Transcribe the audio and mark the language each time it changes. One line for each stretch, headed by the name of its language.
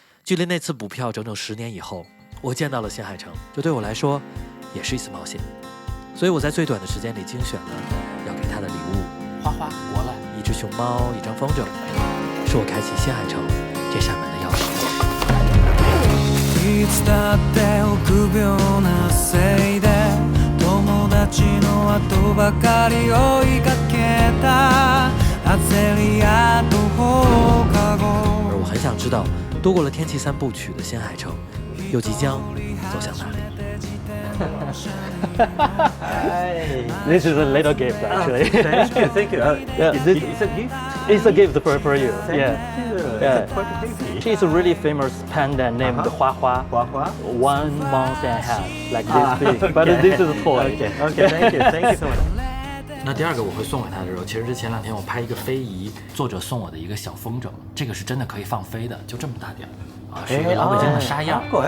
Chinese: 距离那次补票整整10年以后，我见到了新海诚，这对我来说也是一次冒险。所以我在最短的時間里精选了要给他的礼物。花花过来，一只熊猫，一张风筝，是我开启新海诚这扇门的钥匙。
Japanese: いつだって臆病なせいで友達の後ばかり追いかけた焦りや途方かご。
Chinese: 而我很想知道，度过了天气3部曲的新海诚，又即将走向哪里
English: ？This is a little gift, actually. Thank you. Yeah, It's a gift. It's a gift for you. Thank Yeah. you. Yeah. It's quite a baby. She's a really famous panda named Hua Hua. Hua. 1 month and a half, like this big. But this is a toy. Okay. Thank you so much.
Chinese: 那第2个我会送给他的时候，其实是前2天我拍一个非遗，作者送我的一个小风筝，这个是真的可以放飞的，就这么大点啊，是一个老北京的沙样。